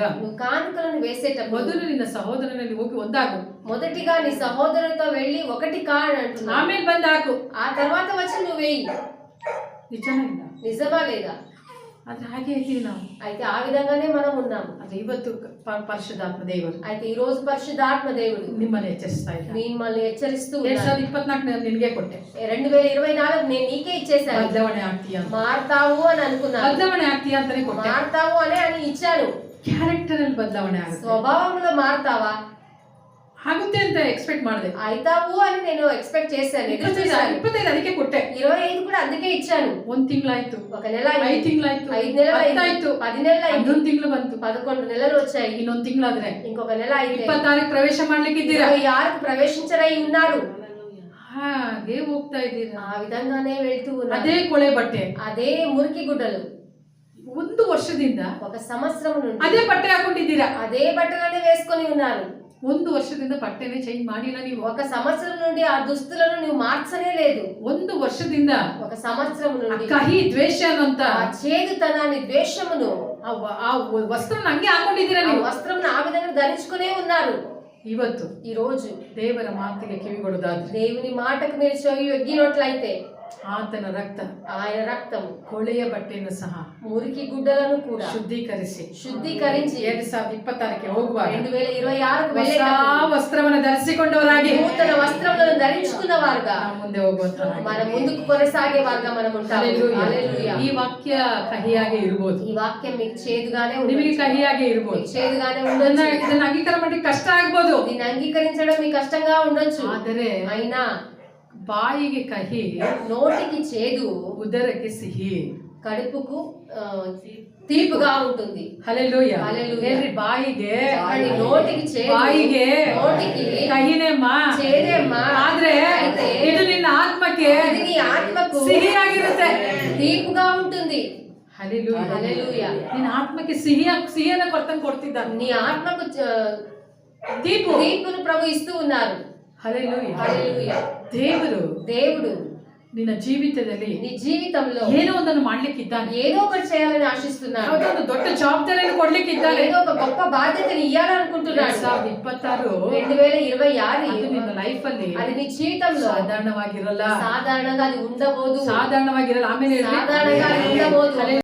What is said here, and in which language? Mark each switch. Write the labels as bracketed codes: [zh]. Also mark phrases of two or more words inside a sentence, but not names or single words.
[te] నువ్వు కానుకలను వేసేటప్పుడు [kn] ಮೊದಲು ನಿನ್ನ ಸಹೋದರನಲ್ಲಿ ಹೋಗಿ ಒಂದಾಗು, [te] మొదటిగా నీ సహోదరుతో వెళ్ళి ఒకటి అంటున్నా, [kn] ಆಮೇಲೆ ಬಂದು ಹಾಕು. [te] ఆ తర్వాత వచ్చి నువ్వు వేయి. [kn] ನಿಜನಾ ಇಲ್ಲ? [te] నిజమా లేదా? [kn] ಆದ್ರೆ ಹಾಗೆ ಇದ್ದೀವಿ ನಾವು. [te] అయితే ఆ విధంగానే మనం ఉన్నాము. [kn] ಆದ್ರೆ ಇವತ್ತು ಪರಿಶುದ್ಧಾತ್ಮ ದೇವರು [te] అయితే ఈ రోజు పరిశుద్ధాత్మ దేవుడు [kn] ನಿಮ್ಮನ್ನು ಎಚ್ಚರಿಸ್ತಾ ಇದ್ದಾರೆ. [te] మిమ్మల్ని హెచ్చరిస్తూ [kn] 2024 ನಿನಗೆ ಕೊಟ್ಟೆ, [te] 2024 నేను నీకే ఇచ్చేసాను. [kn] ಬದಲಾವಣೆ ಆಗ್ತೀಯಾ? [te] మారుతావు అని అనుకున్నాను, [kn] ಬದಲಾವಣೆ ಆಗ್ತೀಯಾ ಅಂತಾನೆ ಕೊಟ್ಟೆ. [te] మారుతావు అని ఇచ్చాను. [kn] ಕ್ಯಾರೆಕ್ಟರ್ ಅಲ್ಲಿ ಬದಲಾವಣೆ ಆಗುತ್ತೆ, [te] స్వభావంలో మారుతావా? [kn] ಆಗುತ್ತೆ ಅಂತ ಎಕ್ಸ್ಪೆಕ್ಟ್ ಮಾಡಿದೆ. [te] అవుతావు అని నేను ఎక్స్పెక్ట్ చేశాను, ఎదురు 25 చూశాను. [kn] 25 ಅದಕ್ಕೆ ಕೊಟ್ಟೆ. [te] 25 కూడా అందుకే ఇచ్చాను. [kn] 1 ತಿಂಗಳಾಯ್ತು, [te] ఒక నెల 5 అయింది, [kn] ತಿಂಗಳಾಯ್ತು, [te] 5 నెలలు 10 అయింది, [kn] ಆಯ್ತು, [te] 10 నెలలు అయింది, [kn] 11 ತಿಂಗಳು ಬಂತು, [te] 11 నెలలు వచ్చాయి. [kn] ಇನ್ನೊಂದು ತಿಂಗಳಾದ್ರೆ [te] ఇంకొక నెల అయితే [kn] 26 ಪ್ರವೇಶ ಮಾಡ್ಲಿಕ್ಕೆ ಇದ್ದೀರಾ. [te] 26కు ప్రవేశించరై ఉన్నారు. [kn] ಹಾಗೆ ಹೋಗ್ತಾ ಇದ್ದೀರಾ. [te] ఆ విధంగానే వెళ్తూ ఉన్నారు. [kn] ಅದೇ ಕೊಳೆ ಬಟ್ಟೆ [te] అదే మురికి గుడ్డలు [kn] 1 ವರ್ಷದಿಂದ [te] ఒక సంవత్సరం నుండి [kn] ಅದೇ ಬಟ್ಟೆ ಹಾಕೊಂಡಿದ್ದೀರಾ. [te] అదే బట్టలనే వేసుకొని ఉన్నారు. [kn] 1 ವರ್ಷದಿಂದ ಬಟ್ಟೆನೇ ಚೇಂಜ್ ಮಾಡಿಲ್ಲ ನೀವು. [te] ఒక సంవత్సరం నుండి ఆ దుస్తులను నువ్వు మార్చనే లేదు. [kn] 1 ವರ್ಷದಿಂದ [te] ఒక సంవత్సరం నుండి [kn] ಕಹಿ ದ್ವೇಷ ಅನ್ನುವಂತ [te] ఆ చేదుతనాన్ని, ద్వేషమును, [kn] ಆ ವಸ್ತ್ರನ ಹಂಗೆ ಹಾಕೊಂಡಿದ್ದೀರಾ [te] ఆ [kn] ನೀವು. [te] వస్త్రం ఆ విధంగా ధరించుకునే ఉన్నారు. [kn] ಇವತ್ತು [te] ఈ రోజు [kn] ದೇವರ ಮಾತಿಗೆ ಕಿವಿಗೊಡೋದಾದ್ರೆ [te] దేవుని మాటకు మీరు చెవి ఒగ్గినట్లయితే [kn] ಆತನ ರಕ್ತ [te] ఆయన రక్తము [kn] ಕೊಳೆಯ ಬಟ್ಟೆಯನ್ನು ಸಹ [te] మురికి గుడ్డలను కూడా [kn] ಶುದ್ಧೀಕರಿಸಿ [te] శుద్ధీకరించి [kn] 2026ಕ್ಕೆ ಹೋಗುವಾಗ [te] 2026కు [kn] ಹೊಸ [te] వెళ్ళేటప్పుడు [kn] ವಸ್ತ್ರವನ್ನು ಧರಿಸಿಕೊಂಡವರಾಗಿ [te] నూతన వస్త్రములను ధరించుకున్న వారుగా [kn] ನಾವು ಮುಂದೆ ಹೋಗುವಂತ [te] మన ముందుకు కొనసాగే వారుగా మనం ఉంటాము. హల్లెలూయా. [kn] ಈ ವಾಕ್ಯ ಕಹಿಯಾಗಿ ಇರಬಹುದು, [te] ఈ వాక్యం మీకు చేదుగానే [kn] ನಿಮಗೆ [te] ఉండొచ్చు, [kn] ಕಹಿಯಾಗಿ ಇರಬಹುದು, [te] మీకు చేదుగానే ఉండొచ్చు, [kn] ಇದನ್ನ ಅಂಗೀಕಾರ ಮಾಡಿ ಕಷ್ಟ ಆಗ್ಬೋದು. [te] దీన్ని అంగీకరించడం మీకు కష్టంగా ఉండొచ్చు. [kn] ಆದರೆ [te] అయినా [kn] ಬಾಯಿಗೆ ಕಹಿ, [te] నోటికి చేదు, [kn] ಉದರಕ್ಕೆ ಸಿಹಿ. [te] కడుపుకు తీపుగా ఉంటుంది. [kn] ಹಲ್ಲೆಲೂಯಾ. [te] హల్లెలూయా. [kn] ಹೇಳ್ರಿ, ಬಾಯಿಗೆ [te] చెప్పండి, నోటికి చేదు, [kn] ಬಾಯಿಗೆ [te] నోటికి [kn] ಕಹಿನೇಮ್ಮ, [te] చేదేమ్మా, [kn] ಆದ್ರೆ [te] అయితే [kn] ಇದು ನಿನ್ನ ಆತ್ಮಕ್ಕೆ [te] ఇది నీ ఆత్మకు [kn] ಸಿಹಿಯಾಗಿರುತ್ತೆ. [te] తీపుగా ఉంటుంది. [kn] ಹಲ್ಲೆಲೂಯಾ. [te] హల్లెలూయా. [kn] ನಿನ್ನ ಆತ್ಮಕ್ಕೆ ಸಿಹಿಯನ್ನ ಕೊಡ್ತಾನೆ [te] నీ ఆత్మకు [kn] ದೀಪು. [te] తీపును ప్రభు ఇస్తూ ఉన్నారు. [kn] ಹಲ್ಲೆಲೂಯಾ. [te] హల్లెలూయా. దేవుడు [kn] ನಿನ್ನ ಜೀವಿತದಲ್ಲಿ [te] నీ జీవితంలో [kn] ಏನೋ ಒಂದನ್ನು ಮಾಡ್ಲಿಕ್ಕಿದ್ದಾನೆ. [te] ఏదో ఒకటి చేయాలని ఆశిస్తున్నాడు. [kn] ಯಾವುದೋ ಒಂದು ದೊಡ್ಡ ಜವಾಬ್ದಾರಿಯನ್ನು ಕೊಡ್ಲಿಕ್ಕಿದ್ದಾನೆ. [te] ఏదో ఒక గొప్ప బాధ్యతని ఇవ్వాలనుకుంటున్నాడు. [kn] 2026 [te] 2026 [kn] ಅದು ನಿನ್ನ ಲೈಫ್ ಅಲ್ಲಿ [te] అది నీ జీవితంలో [kn] ಸಾಧಾರಣವಾಗಿರಲ್ಲ, [te] సాధారణంగా అది ఉండబోదు. [kn] ಸಾಧಾರಣವಾಗಿರಲ್ಲ. ಆಮೇಲೆ [te] సాధారణంగా అది ఉండబోదు.